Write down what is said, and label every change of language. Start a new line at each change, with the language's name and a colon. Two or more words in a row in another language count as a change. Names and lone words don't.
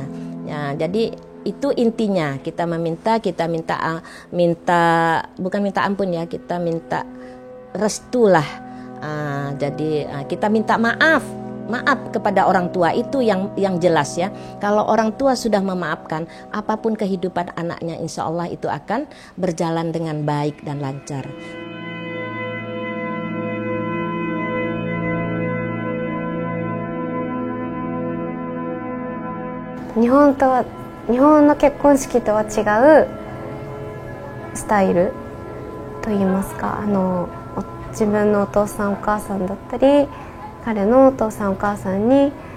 Indonesian: Ya, jadi itu intinya kita minta bukan minta ampun ya, kita minta restu lah. Jadi kita minta maaf maaf kepada orang tua itu yang jelas ya. Kalau orang tua sudah memaafkan, apapun kehidupan anaknya
Arabic: إن شاء الله
Indonesian: itu akan berjalan dengan baik dan lancar.
Japanese: 日本の結婚式とは違うスタイルといいますか、自分のお父さんお母さんだったり彼のお父さんお母さんに